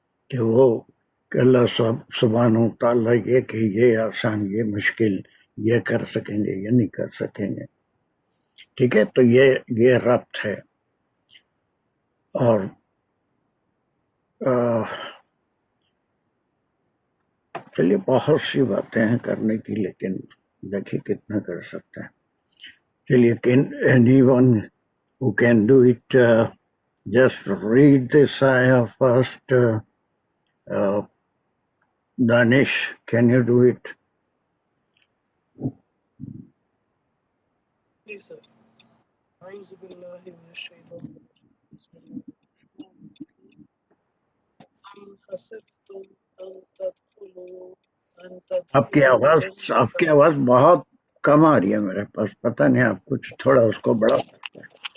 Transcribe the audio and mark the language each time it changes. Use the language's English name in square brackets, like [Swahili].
[Urdu] کہ وہ کہ اللہ سبحانہ و تعالیٰ یہ کہ یہ آسان، یہ مشکل، یہ کر سکیں گے، یہ نہیں کر سکیں گے. ٹھیک ہے، تو یہ ربط ہے. اور چلیے بہت سی باتیں ہیں کرنے کی، لیکن دیکھیے کتنا کر سکتے ہیں. [English] چلیے anyone who can do it, just read this ayah first. Danish, can you do it? Yes, sir. [Arabic] أعوذ بالله من الشيطان الرجيم. بسم الله أم حسبتم أن تدخلوا [Urdu] آپ کی آواز بہت کم آ رہی ہے میرے پاس، پتہ نہیں آپ کچھ تھوڑا اس کو بڑھا سکتے ہیں.